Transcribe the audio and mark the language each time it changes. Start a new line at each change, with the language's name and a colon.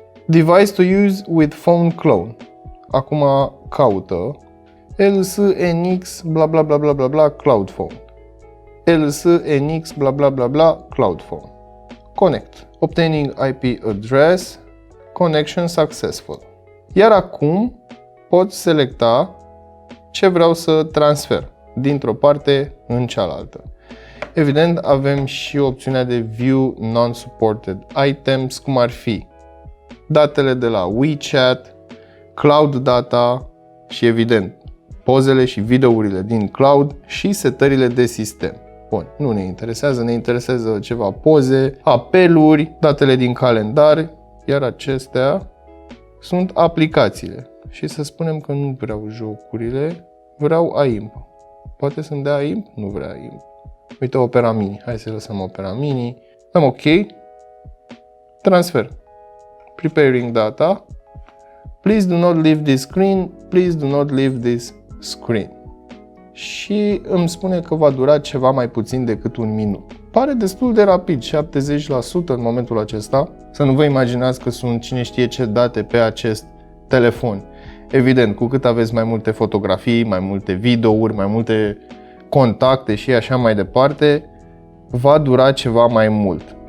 English: Device to use with phone clone.
Romanian: Acum caută LSNX bla bla bla bla bla bla cloud phone.
English: LSNX bla bla bla bla cloud phone. Connect. Obtaining IP address. Connection successful.
Romanian: Iar acum pot selecta ce vreau să transfer dintr-o parte în cealaltă. Evident, avem și opțiunea de View Non-Supported Items, cum ar fi datele de la WeChat, Cloud Data și, evident, pozele și videourile din cloud și setările de sistem. Bun, nu ne interesează, ne interesează ceva poze, apeluri, datele din calendar, iar acestea sunt aplicațiile. Și să spunem că nu vreau jocurile, vreau AIMP. Poate să-mi dea AIMP? Nu vrea AIMP. Uite, Opera Mini. Hai să lăsăm Opera Mini. Dăm OK. Transfer.
English: Preparing data. Please do not leave this screen. Please do not leave this screen.
Romanian: Și îmi spune că va dura ceva mai puțin decât un minut. Pare destul de rapid, 70% în momentul acesta. Să nu vă imaginați că sunt cine știe ce date pe acest telefon. Evident, cu cât aveți mai multe fotografii, mai multe videouri, mai multe contacte și așa mai departe, va dura ceva mai mult.